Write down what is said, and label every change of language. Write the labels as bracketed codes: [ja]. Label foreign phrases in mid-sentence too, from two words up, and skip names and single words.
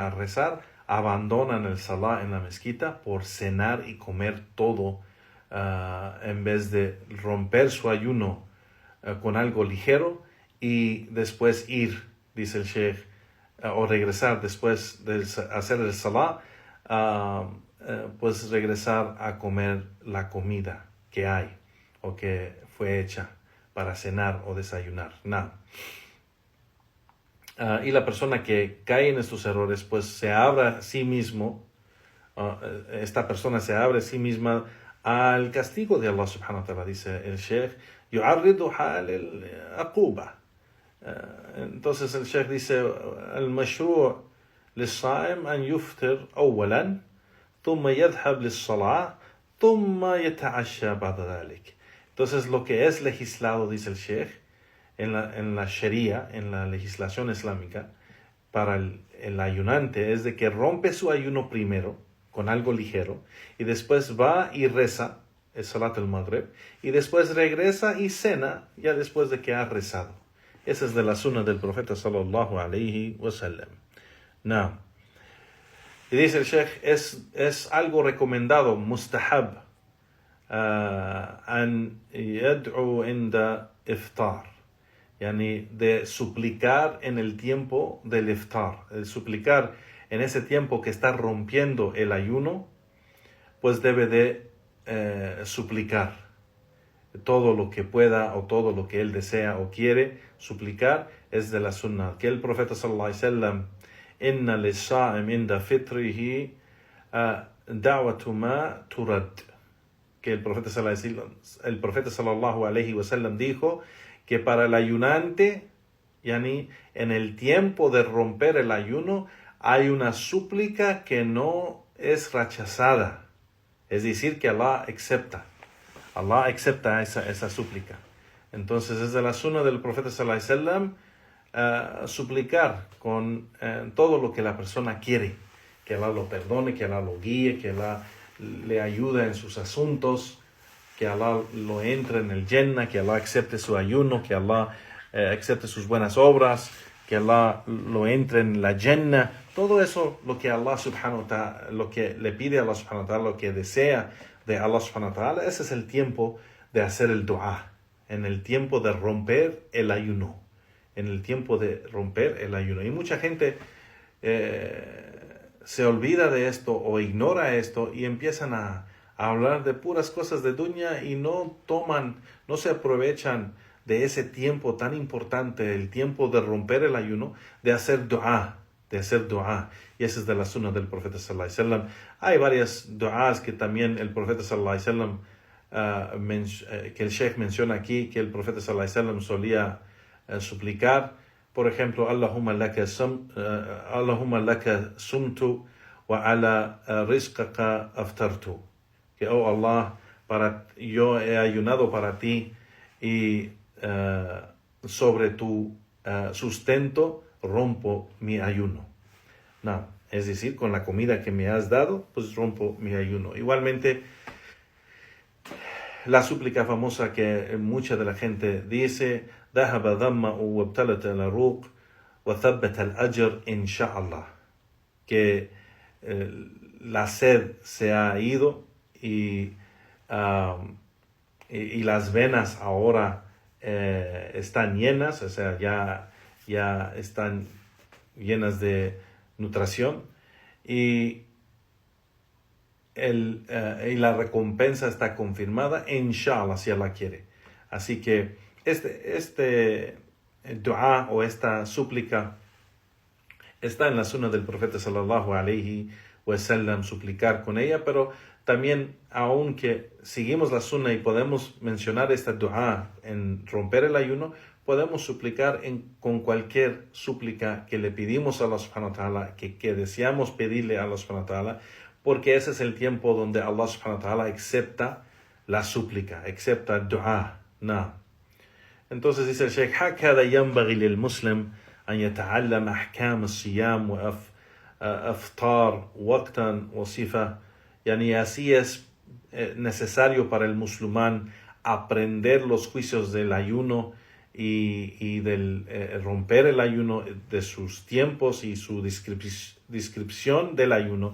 [es] a rezar, abandonan el salah en la mezquita por cenar y comer todo, en vez de romper su ayuno con algo ligero y después ir, dice el Sheikh, o regresar después de hacer el salah, pues regresar a comer la comida que hay o que fue hecha para cenar o desayunar. Y la persona que cae en estos errores, pues se abre a sí mismo, esta persona se abre a sí misma al castigo de Allah [ar] سبحانه وتعالى, [es] dice el Sheikh, [ar] يعرضها للعقوبة. [es] Entonces el Sheikh dice, [ar] المشروع للصائم أن يفطر أولا ثم يذهب للصلاة ثم يتعشى بعد ذلك. [es] Entonces lo que es legislado, dice el Sheikh, en la Sharia, en la legislación islámica, para el ayunante es de que rompe su ayuno primero con algo ligero y después va y reza el [ar] صلاة المغرب [es] y después regresa y cena ya después de que ha rezado. Esa es de la sunna del profeta [ar] صلى الله عليه وسلم. [es] Y dice el Sheikh, es algo recomendado, [ar] مستحب أن يدعو عند الإفطار يعني [es] de suplicar en el tiempo del iftar, el suplicar en ese tiempo que está rompiendo el ayuno, pues debe de suplicar todo lo que pueda o todo lo que él desea o quiere suplicar. Es de la sunna que el profeta [ar] صلى الله عليه وسلم إن للصائم عند فطره دعوة ما ترد, [es] que el profeta [ar] صلى الله عليه وسلم [es] dijo que para el ayunante, yani en el tiempo de romper el ayuno, hay una súplica que no es rechazada, es decir, que Allah acepta esa súplica. Entonces es de la sunna del profeta [ar] صلى الله عليه وسلم [es] suplicar con todo lo que la persona quiere, que Allah lo perdone, que Allah lo guíe, que Allah le ayude en sus asuntos, que Allah lo entre en el Jannah, que Allah acepte su ayuno, que Allah acepte sus buenas obras, que Allah lo entre en la Jannah. Todo eso, lo que Allah [ar] سبحانه وتعالى, [es] lo que le pide a Allah [ar] سبحانه وتعالى, [es] lo que desea de Allah [ar] سبحانه وتعالى, [es] ese es el tiempo de hacer el dua, en el tiempo de romper el ayuno, en el tiempo de romper el ayuno. Y mucha gente se olvida de esto o ignora esto y empiezan a hablar de puras cosas de dunya y no se aprovechan de ese tiempo tan importante, el tiempo de romper el ayuno, de hacer dua. Y esa es de la sunna del profeta [ar] صلى الله عليه وسلم. [es] Hay varias duas que también el profeta [ar] صلى الله عليه وسلم, [es] que el Sheikh menciona aquí, que el profeta [ar] صلى الله عليه وسلم [es] solía suplicar. Por ejemplo, [ar] اللهم لك صمت وعلى رزقك أفطرت. [es] Que, oh Allah, yo he ayunado para ti y sobre tu sustento rompo mi ayuno. es decir, con la comida que me has dado, pues rompo mi ayuno. Igualmente, la súplica famosa que mucha de la gente dice, [ar] ذهب ظمأ وابتلت العروق وثبت الأجر إن شاء الله, [es] que la sed se ha ido y las venas ahora están llenas, o sea, ya están llenas de nutrición y la recompensa está confirmada, inshallah, si Allah quiere. Así que este dua o esta súplica está en la sunna del profeta [ar] صلى الله عليه وسلم, [es] suplicar con ella, pero también, aunque seguimos la sunna y podemos mencionar esta dua en romper el ayuno, podemos suplicar con cualquier súplica que le pedimos a Allah [ar] سبحانه وتعالى, [es] que deseamos pedirle a Allah [ar] سبحانه وتعالى, [es] porque ese es el tiempo donde Allah [ar] سبحانه وتعالى [es] acepta la súplica, acepta el dua. No. Entonces dice el Sheikh, [ar] هكذا ينبغي للمسلم أن يتعلم أحكام الصيام وأفطار وقتا وصفة. [es] Yani así es necesario para el musulmán aprender los juicios del ayuno y del romper el ayuno, de sus tiempos y su descripción del ayuno.